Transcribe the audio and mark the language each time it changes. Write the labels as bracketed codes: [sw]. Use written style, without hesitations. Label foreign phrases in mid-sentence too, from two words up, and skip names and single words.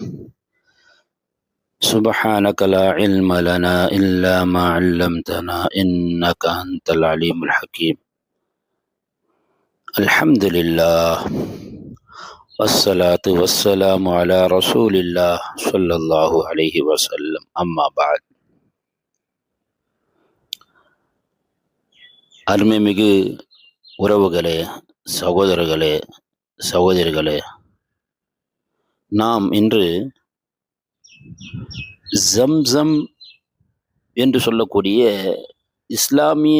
[ar] سبحانك لا علم لنا إلا ما علمتنا إنك أنت العليم الحكيم. الحمد لله والصلاة والسلام على رسول الله صلى الله عليه وسلم. أما بعد. [ta] அருமைமிகு உறவுகளே, சகோதரர்களே, சகோதரிகளே, நாம் இன்று ஜம்சம் என்று சொல்லக்கூடிய இஸ்லாமிய